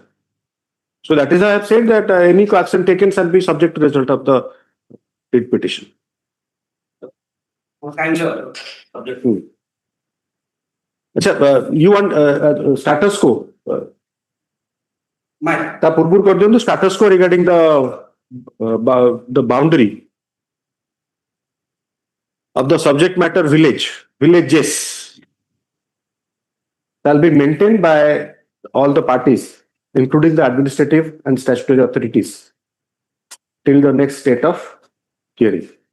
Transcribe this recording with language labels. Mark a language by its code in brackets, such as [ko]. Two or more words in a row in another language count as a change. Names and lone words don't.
[en] So that is why I have said that any action taken shall be subject to result of the writ petition. What kind of subject? अच्छा, you want status quo? My. [hi] ता पूर्व कर दियो [en] status quo regarding the boundary of the subject matter villages shall be maintained by all the parties, including the administrative and statutory authorities, till the next state of hearing.